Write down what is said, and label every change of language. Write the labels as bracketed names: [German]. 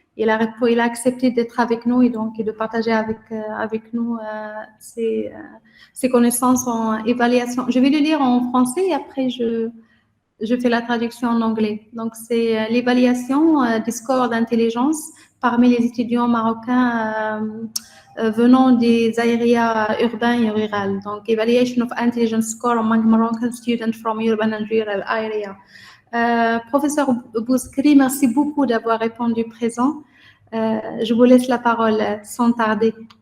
[French] Il a accepté d'être avec nous et donc de partager avec nous ses connaissances en évaluation. Je vais le lire en français et après je fais la traduction en anglais. Donc, c'est l'évaluation des scores d'intelligence parmi les étudiants marocains venant des areas urbains et rurales. [English] Donc, evaluation of intelligence score among Moroccan students from urban and rural area. [French] Professeur Bouzkri, merci beaucoup d'avoir répondu présent. Je vous laisse la parole sans tarder.